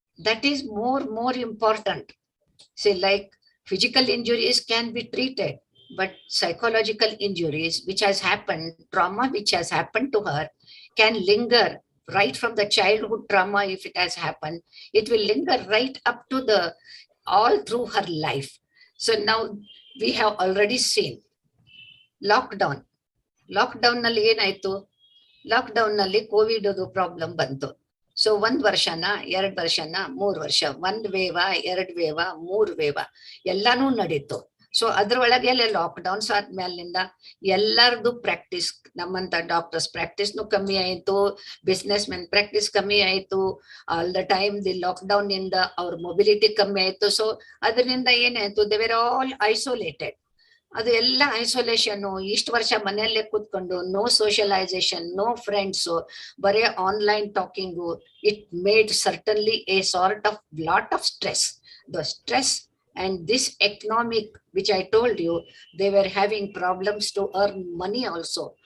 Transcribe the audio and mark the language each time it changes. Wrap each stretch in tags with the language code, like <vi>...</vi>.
<en>That is more important. Say like physical injuries can be treated, but psychological injuries which has happened, trauma which has happened to her, can linger right from the childhood trauma. If it has happened, it will linger right up to the all through her life. So now we have already seen lockdown.</en> <kn>ನಲ್ಲಿ ಏನಾಯ್ತು? Lockdown ನಲ್ಲಿ Covid problem ಬಂತು. So 1 ವರ್ಷನ 2 ವರ್ಷನ 3 ವರ್ಷ, 1 ವೇವ 2 ವೇವ 3 ವೇವ ಎಲ್ಲಾನು ನಡೀತು. So ಅದ್ರೊಳಗೆ ಲಾಕ್ಡೌನ್ಸ್ ಆದ್ಮೇಲಿಂದ ಎಲ್ಲರದು ಪ್ರಾಕ್ಟೀಸ್, ನಮ್ಮಂತ ಡಾಕ್ಟರ್ಸ್ ಪ್ರಾಕ್ಟೀಸ್ನು ಕಮ್ಮಿ ಆಯ್ತು, ಬಿಸ್ನೆಸ್ ಮೆನ್ ಪ್ರಾಕ್ಟೀಸ್ ಕಮ್ಮಿ ಆಯ್ತು.</kn> <en>all the time</en> <kn>the lockdown ಇಂದ ಅವ್ರ ಮೊಬಿಲಿಟಿ ಕಮ್ಮಿ ಆಯ್ತು. ಸೊ ಅದರಿಂದ ಏನಾಯ್ತು?</kn> <en>They were all isolated.</en> <kn>ಅದು ಎಲ್ಲ ಐಸೋಲೇಷನ್. ಇಷ್ಟು ವರ್ಷ ಮನೆಯಲ್ಲೇ ಕೂತ್ಕೊಂಡು</kn> <en>no socialisation, no friends,</en> <kn>ಬರೇ online talking.</kn> <en>It made certainly a sort of lot of stress. The stress and this economic, which I told you, they were having problems to earn money also.</en>